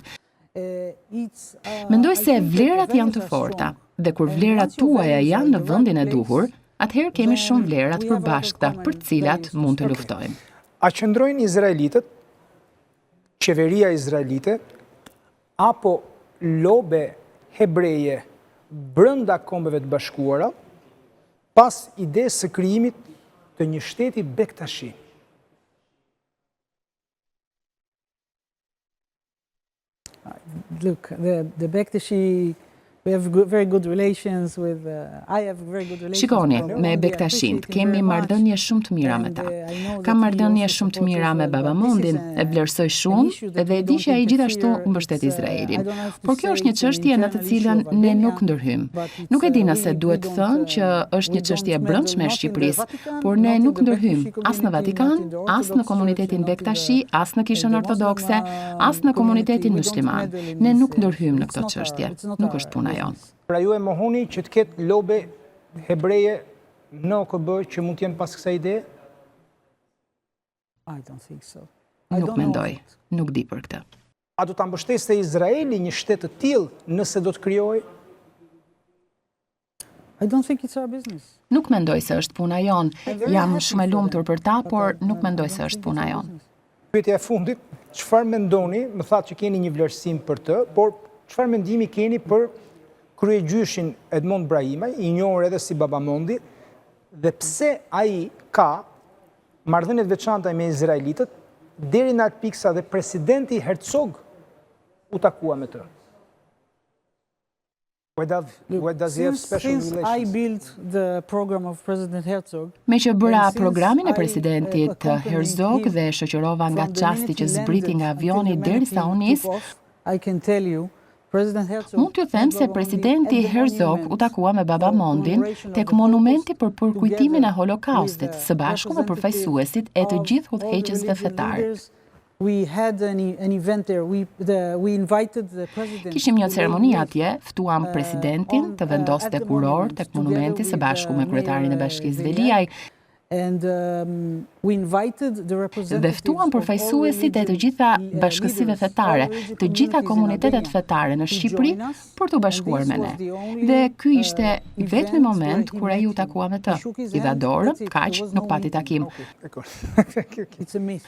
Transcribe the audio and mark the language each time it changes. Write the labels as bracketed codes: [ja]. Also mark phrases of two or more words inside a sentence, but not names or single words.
[sq] Mendoj se vlerat janë të forta dhe kur vlerat tuaja janë në vendin e duhur, atëherë kemi shumë vlera të përbashkëta për të cilat mund të luftojmë. A qëndrojnë izraelitët, qeveria izraelite, apo lobe hebreje brënda kombeve të bashkuara, pas idesë së krijimit të një shteti Bektashi? [en] Look, the Bektashi, we have very good relations with, I have very good relations. [sq] Shikoni, me Bektashinjtë kemi marrëdhënie shumë të mira me ta. Kam marrëdhënie shumë të mira me babamondin, e vlerësoj shumë dhe e di që ai gjithashtu mbështet Izraelin. Por kjo është një çështje në të cilën ne nuk ndërhyjm. Nuk e di nëse duhet të thënë që është një çështje e brendshme e Shqipërisë, por ne nuk ndërhyjm as në Vatikan, as në komunitetin Bektashi, as në Kishën Ortodokse, as në komunitetin musliman. Ne nuk ndërhyjm në këtë çështje. Nuk është puna jonë. Pra ju e mohoni që të ketë lobe hebreje në OKB që mund të jenë pas kësaj ide? [en] I don't think so. [sq] Nuk mendoj, nuk di për këtë. A do ta mbështeste Izraeli një shtet të tillë nëse do të krijojë? [en] I don't think it's our business. [sq] Nuk mendoj se është puna jonë. Jam shumë e lumtur për ta, por nuk mendoj se është puna jonë. Pyetja e fundit, çfarë mendoni? Më thatë që keni një vlerësim për të, por çfarë mendimi keni për kryegjyshin Edmond Brahimaj, i njohur edhe si Babamondi, dhe pse ai ka marrëdhënie të veçanta me izraelitët, deri në atë pikë sa dhe presidenti Herzog u takua me të? [en] Why does he have special Since I relations? built the program of President Herzog, [sq] Me që bëra programin e presidentit Herzog dhe shoqërova nga çasti që zbriti nga avioni derisa u nis, [en] I can tell you, President Herzog [sq] mund t'ju them se presidenti Herzog u takua me Babamondin tek monumenti për përkujtimin e Holokaustit, së bashku me përfaqësuesit e të gjithë udhëheqësve fetar. [en] We had an event there. We invited the president. [sq] Kishim një ceremoni atje, ftuam presidentin të vendoste kuror tek monumenti së bashku me kryetarin e Bashkisë Veliaj. [en] And we invited the [sq] Dhe [en] representatives [sq] ftuam përfaqësuesit e të gjitha bashkësive fetare, të gjitha komunitetet fetare në Shqipëri për t'u bashkuar me ne. Dhe ky ishte vetmi moment kur ai u takua me të. I dha dorën, kaq, nuk pati takim. [en] It's a myth.